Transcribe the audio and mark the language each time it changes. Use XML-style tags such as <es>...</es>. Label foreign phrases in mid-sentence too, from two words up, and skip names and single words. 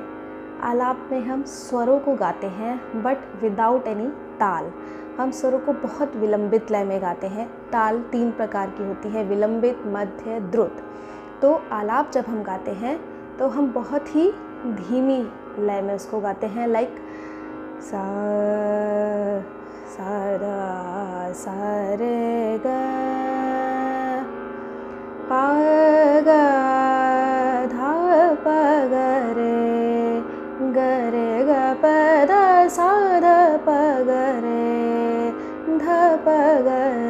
<hi>आलाप में हम स्वरों को गाते हैं</hi> <en>but without any</en> <hi>ताल। हम स्वरों को बहुत विलंबित लय में गाते हैं। ताल 3 प्रकार की होती है, विलंबित, मध्य, द्रुत। तो आलाप जब हम गाते हैं तो हम बहुत ही धीमी लय में उसको गाते हैं, लाइक सा सा ध सा रे ग पा ग धा प ग रे ग प ध सा ध प ग रे ध प ग</hi>